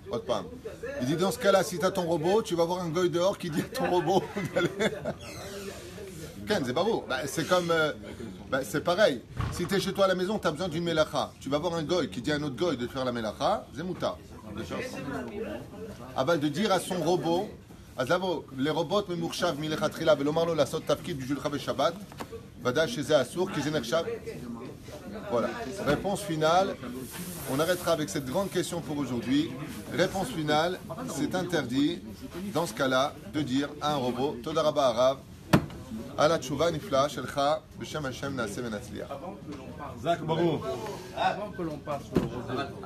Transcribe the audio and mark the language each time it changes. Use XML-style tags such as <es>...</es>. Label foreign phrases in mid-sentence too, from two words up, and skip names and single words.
<fr>Il dit dans ce cas-là, si tu as ton robot, tu vas voir un goy dehors qui dit à ton robot d'aller. Ken, c'est pas beau. C'est comme. C'est pareil. Si tu es chez toi à la maison, tu as besoin d'une melacha. Tu vas voir un goy qui dit à un autre goy de faire la melacha, c'est mouta. Aval de dire à son robot, les robots,</fr> <he>ממוחשב מלכתחילה ולומר לו לעשות תפקיד בשבילך בשבת, ודאי שזה אסור, כי זה נחשב.</he> <fr>Voilà. Réponse finale. On arrêtera avec cette grande question pour aujourd'hui. Réponse finale, c'est interdit, dans ce cas-là, de dire à un robot,</fr> <he>תודה רבה הרב, על תשובה נפלאה שלך, בשם השם נעשה ונצליח.</he> <fr>Avant que l'on parle sur le robot,</fr>